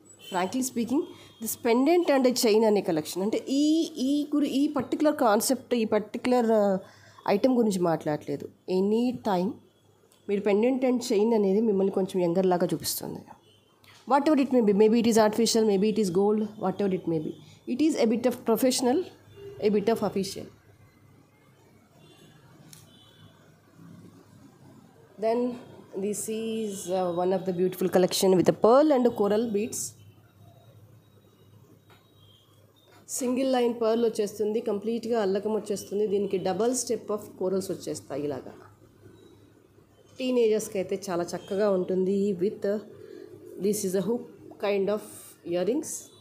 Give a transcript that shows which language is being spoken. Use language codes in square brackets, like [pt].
[en] frankly speaking this pendant and chain [te] అనే collection అంటే ఈ పర్టికులర్ కాన్సెప్ట్, ఈ పర్టికులర్ ఐటెం గురించి మాట్లాడలేదు. ఎనీ టైం మీరు పెండెంట్ అండ్ చైన్ అనేది మిమ్మల్ని కొంచెం యంగర్ లాగా చూపిస్తుంది. [en] Whatever it may be, maybe it is artificial, maybe it is gold, whatever it may be, it is a bit of professional, a bit of official. Then this is one of the beautiful collection with the pearl and coral beads. [te] Single line pearl వచ్చేస్తుంది, కంప్లీట్గా అల్లకం వచ్చేస్తుంది. దీనికి [en] double step of corals [te] వచ్చేస్తాయి ఇలాగా. టీనేజర్స్కి అయితే చాలా చక్కగా ఉంటుంది. [en] With this is a hook kind of earrings.